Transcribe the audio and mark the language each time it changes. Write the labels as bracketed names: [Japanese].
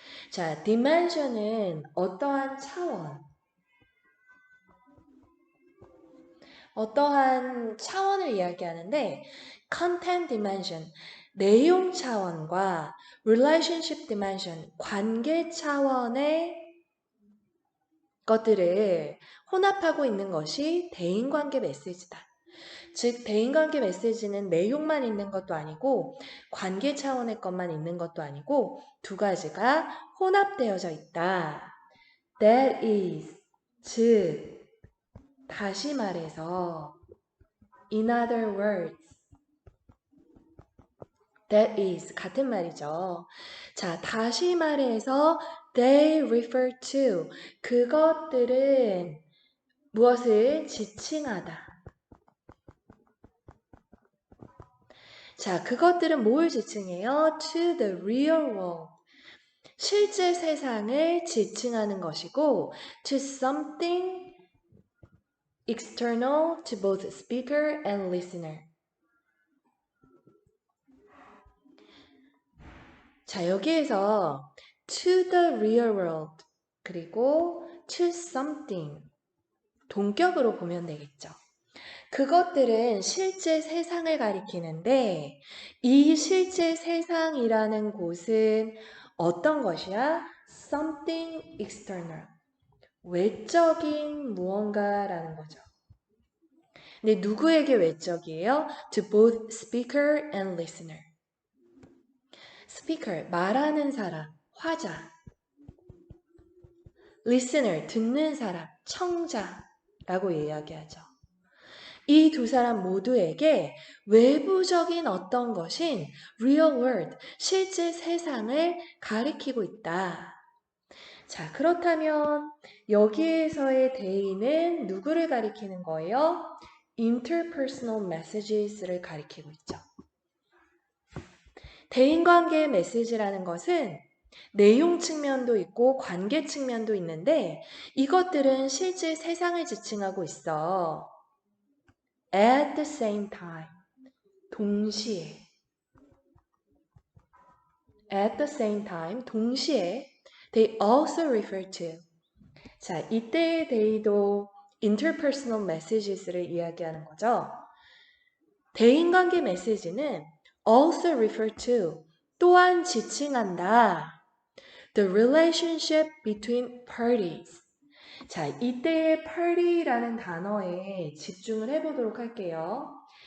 [Korean] 자, dimension은 어떠한 차원, 어떠한 차원을 이야기하는데 content dimension, 내용 차원과 relationship dimension, 관계 차원의 것들을 혼합하고 있는 것이 대인관계 메시지다. 즉, 대인관계 메시지는 내용만 있는 것도 아니고 관계 차원의 것만 있는 것도 아니고 두 가지가 혼합되어져 있다. [English] That is, [Korean] 즉, 다시 말해서 [English] in other words, that is, [Korean] 같은 말이죠. 자, 다시 말해서 [English] they refer to, [Korean] 그것들은 무엇을 지칭하다. 자, 그것들은 뭘 지칭해요? [English] To the real world. [Korean] 실제 세상을 지칭하는 것이고 [English] to something external to both speaker and listener. [Korean] 자, 여기에서 [English] to the real world [Korean] 그리고 to something 동격으로 보면 되겠죠. 그것들은 실제 세상을 가리키는데 이 실제 세상이라는 곳은 어떤 것이야? [English] Something external. [Korean] 외적인 무언가라는 거죠. 근데 누구에게 외적이에요? [English] To both speaker and listener. [Korean] speaker, 말하는 사람, 화자. listener, 듣는 사람, 청자라고 이야기하죠. 이 두 사람 모두에게 외부적인 어떤 것인 real world, 실제 세상을 가리키고 있다. 자, 그렇다면 여기에서의 대의는 누구를 가리키는 거예요? interpersonal messages를 가리키고 있죠. 대인관계의 메시지라는 것은 내용 측면도 있고 관계 측면도 있는데 이것들은 실제 세상을 지칭하고 있어. [English] At the same time, [Korean] 동시에. [English] At the same time, [Korean] 동시에. [English] They also refer to. [Korean] 자, 이때의 they도 interpersonal messages를 이야기하는 거죠. 대인관계 메시지는 [English] also refer to, [Korean] 또한 지칭한다. [English] The relationship between parties. [Korean] 자, 이때의 party라는 단어에 집중을 해보도록 할게요.